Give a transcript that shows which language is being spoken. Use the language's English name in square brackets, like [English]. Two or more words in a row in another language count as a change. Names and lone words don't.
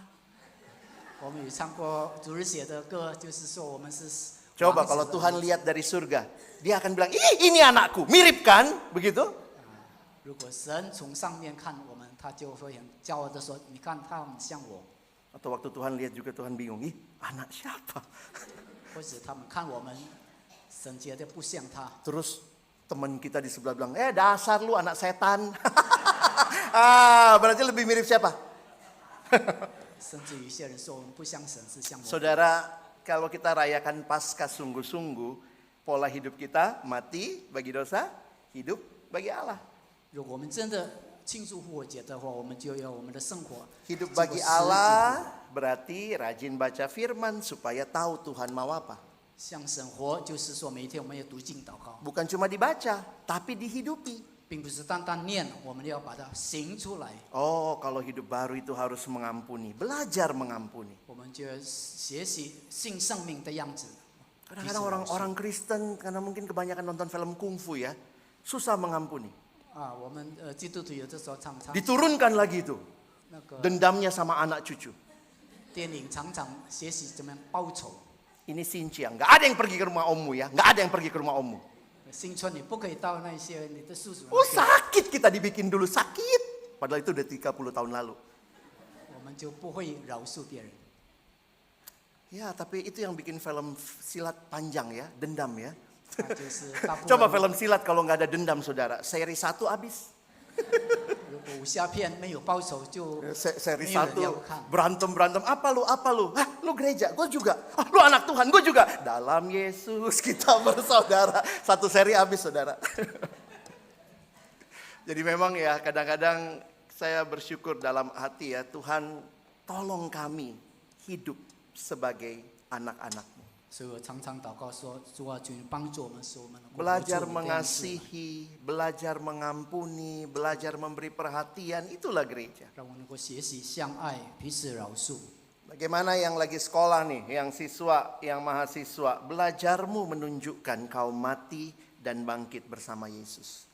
[Chinese] 我们有唱过主日写的歌，就是说我们是。 [Indonesian] Coba kalau Tuhan lihat dari surga, dia akan bilang, ini anakku, mirip kan? Begitu? [Chinese] 如果神从上面看我们，他就会很骄傲的说：“你看他们像我。” [Indonesian] Atau waktu Tuhan lihat juga Tuhan bingung, anak siapa? [Chinese] 或者他们看我们，神觉得不像他。 [Indonesian] Terus teman kita di sebelah bilang, dasar lu anak setan. Berarti lebih mirip siapa? [Chinese] 甚至有一些人说我们不像神，是像我。 [Indonesian] Saudara, kalau kita rayakan Paskah sungguh-sungguh, pola hidup kita mati bagi dosa, hidup bagi Allah. [Chinese] 如果我们真的庆祝复活节的话，我们就要我们的生活 [Indonesian] Hidup [Chinese] 经过 [Indonesian] bagi [Chinese] 十字 [Indonesian] Allah berarti rajin baca firman supaya tahu Tuhan mau apa. [Chinese] 向神活，就是说每一天我们要读经祷告， [Indonesian] Bukan cuma dibaca, tapi dihidupi. [Chinese] 并不是单单念，我们要把它行出来。 [Indonesian] Oh, kalau hidup baru itu harus mengampuni, belajar mengampuni. [Chinese] 我们就要学习信生命的样子。 [Indonesian] Kadang-kadang orang Kristen karena mungkin kebanyakan nonton film kungfu ya, susah mengampuni. [Chinese] 啊，我们基督徒有的时候常常 [Indonesian] Diturunkan lagi itu [Chinese] 那个 [Indonesian] dendamnya sama anak cucu. [Chinese] 电影常常学习怎么样报仇。 [Indonesian] Ini Cynthia, nggak ada yang pergi ke rumah ommu ya, nggak ada yang pergi ke rumah ommu. [Chinese] 新春你不可以到那些你的叔叔那 Oh 边， [Indonesian] sakit kita dibikin dulu sakit. Padahal itu udah 30 tahun lalu. [Chinese] 我们就不会饶恕别人。 [Indonesian] Ya, tapi itu yang bikin film silat panjang ya, dendam ya. [Chinese] 那就是大部 [Indonesian] Coba [Chinese] 分 [Indonesian] film silat kalau nggak ada dendam saudara, seri 1 habis. [Chinese] 如果武侠片没有报仇，就 [Indonesian] Seri [Chinese] 没有人要 [Indonesian] 1 [Chinese] 看。 [Indonesian] berantem apa lu? Hah, lu gereja, gue juga. Ah, lu anak Tuhan, gue juga. Dalam Yesus kita bersaudara. 1 seri habis saudara. Jadi memang ya kadang-kadang saya bersyukur dalam hati ya, Tuhan tolong kami hidup sebagai anak-anak-Mu. [Chinese] 所以我常常祷告说：“主啊，求你帮助我们，使我们能够活 [Indonesian] Belajar [Chinese] 出你的样子， [Indonesian] mengasihi, belajar mengampuni, belajar memberi perhatian, itulah gereja. [Chinese] 让我能够学习相爱，彼此饶恕。 [Indonesian] Bagaimana yang lagi sekolah nih, yang siswa, yang mahasiswa, belajarmu menunjukkan kau mati dan bangkit bersama Yesus.